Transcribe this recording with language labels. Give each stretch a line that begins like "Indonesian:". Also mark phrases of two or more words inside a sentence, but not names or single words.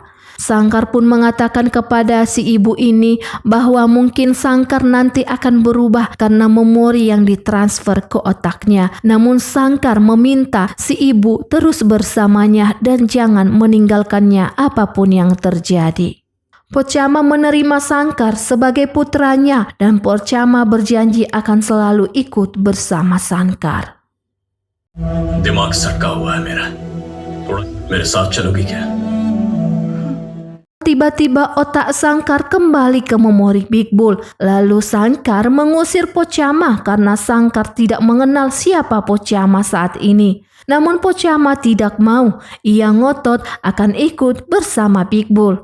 Indonesian: Shankar pun mengatakan kepada si ibu ini bahwa mungkin Shankar nanti akan berubah karena memori yang ditransfer ke otaknya. Namun Shankar meminta si ibu terus bersamanya dan jangan meninggalkannya apapun yang terjadi. Pochama menerima Shankar sebagai putranya dan Pochama berjanji akan selalu ikut bersama Shankar.
Hindi: दिमाग सटका हुआ है मेरा. थोड़ा मेरे साथ चलोगी क्या?
Indonesian: Tiba-tiba otak Shankar kembali ke memori Big Bull. Lalu Shankar mengusir Pochama karena Shankar tidak mengenal siapa Pochama saat ini. Namun Pochama tidak mau. Ia ngotot akan ikut bersama Big Bull.